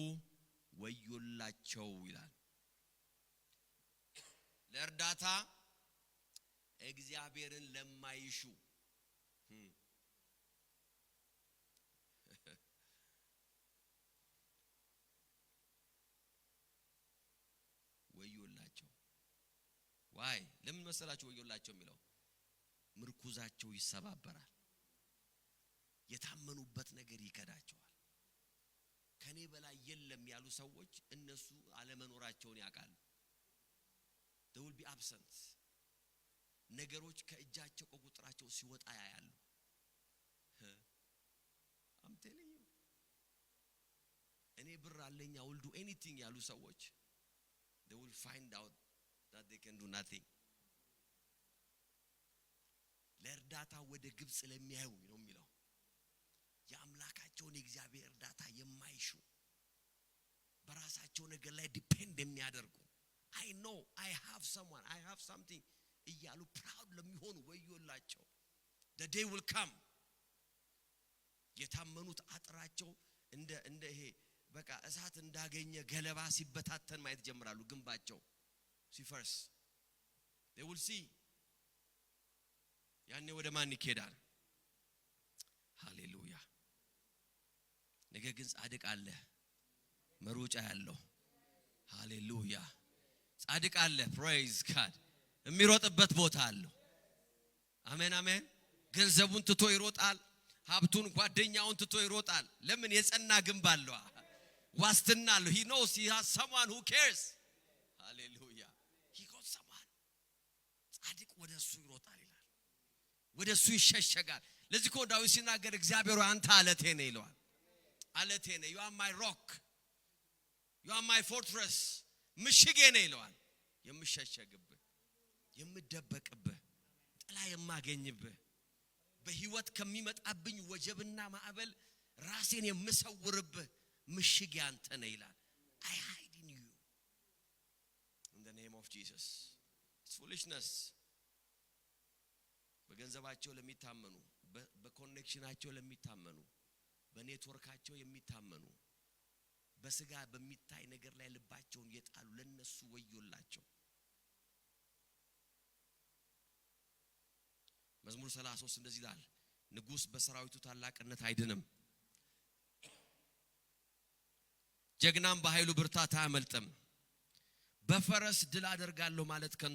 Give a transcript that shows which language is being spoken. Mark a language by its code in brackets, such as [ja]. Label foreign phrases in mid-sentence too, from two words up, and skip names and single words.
[am] ወዮላቸው ይላል ለእርዳታ እግዚአብሔርን ለማይሹ ወዮላቸው ዋይ ለምን መሰላችሁ ወዮላቸው የሚለው ምርኩዛቸው ይሰባበራል የታመኑበት ነገር ይከዳቸዋል ከኔ በላይ የለም ያሉ ሰዎች እነሱ አለመኖራቸውን ያውቃሉ [en] they will be absent [am] ነገሮች ከእጃቸው ከቁጥራቸው ሲወጣ ያያሉ [en] I'm telling you [am] እኔ ብር አለኝ [en] I will do anything [am] ያሉ ሰዎች [en] they will find out that they can do nothing [am] ለእርዳታ ወደ ግብጽ ለሚያዩ ነው የሚለው የአምላካቸውን የእግዚአብሔር እርዳታ የማይሹ በራሳቸው ነገር ላይ ዲፔንድ የሚያደርጉ [en] I know I have someone I have something [am] እያሉ proud ለሚሆኑ ወዮላቸው [en] the day will come [am] የታመኑት አጥራቸው እንደ ይሄ በቃ እሳት እንዳገኘ ገለባ ሲበታተን ማየት ጀምራሉ ግንባቸው ሲፈርስ [en] they will see [am] ያኔ ወደ ማን ይኬዳል ሃሌሉያ ነገ ግን ጻድቅ አለ መሮጫ ያለው ሃሌሉያ ጻድቅ አለ [en] praise God [am] የሚሮጥበት ቦታ አለው አሜን አሜን ገንዘቡን ትቶ ይሮጣል ሀብቱን ጓደኛውን ትቶ ይሮጣል ለምን የጸና ግንብ አለው ዋስትና አለው [en] he knows he has someone who cares hallelujah he got someone [am] ጻድቅ ወደሱ ይሮጣል ይላል ወደሱ ይሸሸጋል ለዚህ እኮ ዳዊት ሲናገር እግዚአብሔር አንተ አለቴ ነህ ይለዋል አለቴ ነህ [en] you are my rock you are my fortress [am] ምሽጌ ነህ ይለዋል የምሸሸግብህ የምደበቅብህ ጥላ የማገኝብህ በህይወት ከሚመጣብኝ ወጀብና ማዕበል ራሴን የምሰውርብህ ምሽጌ አንተ ነህ ይላል [en] I hide in you in the name of Jesus it's foolishness [am] በገንዘባቸው ለሚታመኑ በኮኔክሽናቸው ለሚታመኑ በኔትወርካቸው የሚታመኑ በስጋ በሚታይ ነገር ላይ ልባቸውን የጣሉ ለነሱ ወዮላቸው መዝሙር 33 እንደዚህ ይላል ንጉስ በሰራዊቱ ታላቅነት አይድንም ጀግናም በኃይሉ ብርታት አያመልጥም በፈረስ ድል አደርጋለሁ ማለት ከንቱ